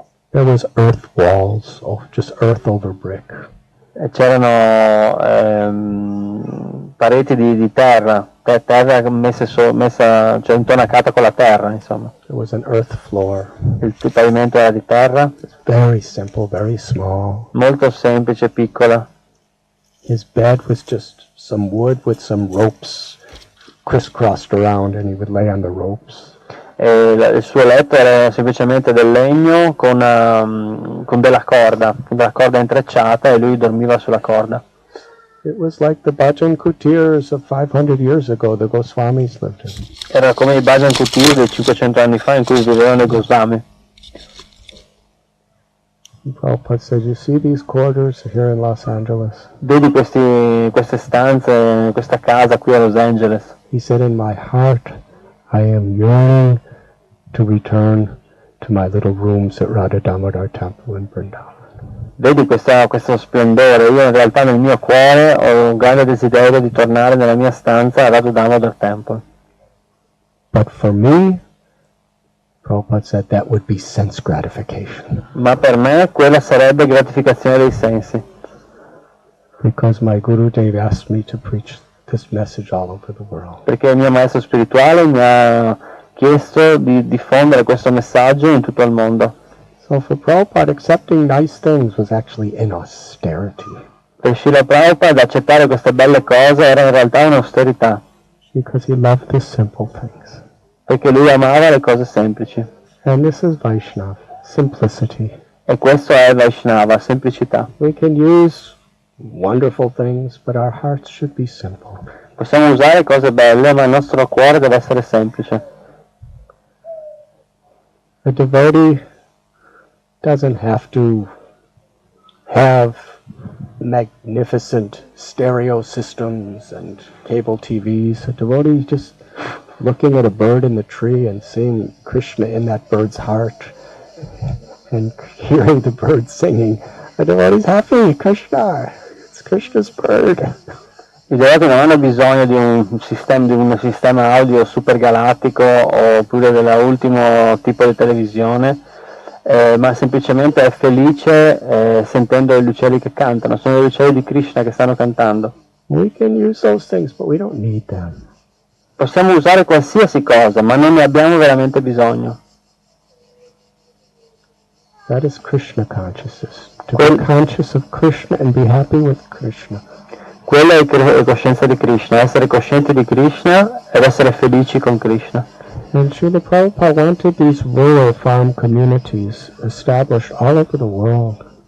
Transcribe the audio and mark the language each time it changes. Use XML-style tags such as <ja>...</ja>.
<en>There was earth walls, just earth over brick.</en> <it>C'erano pareti di terra messa, cioè intonacata con la terra, insomma.</it> <en>There was an earth floor.</en> <it>Il pavimento era di terra.</it> <en>Very simple, very small.</en> <it>Molto semplice, piccola.</it> <en>His bed was just some wood with some ropes crisscrossed around, and he would lay on the ropes.</en> <it>Il suo letto era semplicemente del legno con della corda intrecciata, e lui dormiva sulla corda.</it> <en>It was like the bhajan kutirs of 500 years ago the Goswamis lived in.</en> <it>Era come i bhajan kutir di 500 anni fa in cui vivevano i Goswami.</it> <en>Prabhupada said, you see these quarters here in Los Angeles?</en> <it>Vedi queste stanze, questa casa qui a Los Angeles?</it> <en>He said, in my heart I am yearning to return to my little rooms at Radha Damodar Temple in Vrindavana.</en> <it>Vedi questo splendore, io in realtà nel mio cuore ho un grande desiderio di tornare nella mia stanza a Radha Damodar Temple.</it> <en>But for me, Prabhupada said, that would be sense gratification.</en> <it>Ma per me quella sarebbe gratificazione dei sensi.</it> <en>Because my Gurudev asked me to preach this message all over the world.</en> <it>Perché il mio maestro spirituale mi ha chiesto di diffondere questo messaggio in tutto il mondo.</it> <en>So for Prabhupada, accepting nice things was actually an austerity.</en> <it>Per Srila Prabhupada accettare queste belle cose era in realtà un'austerità.</it> <en>Because he loved the simple things.</en> <it>Perché lui amava le cose semplici.</it> <en>And this is Vaishnava, simplicity.</en> <it>E questo è Vaishnava, semplicità.</it> <en>We can use wonderful things, but our hearts should be simple.</en> <it>Possiamo usare cose belle, ma il nostro cuore deve essere semplice.</it> <en>A devotee doesn't have to have magnificent stereo systems and cable TVs. A devotee just looking at a bird in the tree and seeing Krishna in that bird's heart and hearing the bird singing. A devotee's happy, Krishna, it's Krishna's bird.</en> <it>I devoti non hanno bisogno di un sistema audio super galattico oppure dell'ultimo tipo di televisione, ma semplicemente è felice sentendo gli uccelli che cantano. Sono gli uccelli di Krishna che stanno cantando.</it> <en>We can use those things, but we don't need them.</en> <it>Possiamo usare qualsiasi cosa, ma non ne abbiamo veramente bisogno.</it> <en>That is Krishna consciousness. To be conscious of Krishna and be happy with Krishna.</en> <it>Quella è coscienza di Krishna, essere coscienti di Krishna ed essere felici con Krishna.</it> <en>And Srila Prabhupada wanted these rural farm communities established all over the world.</en>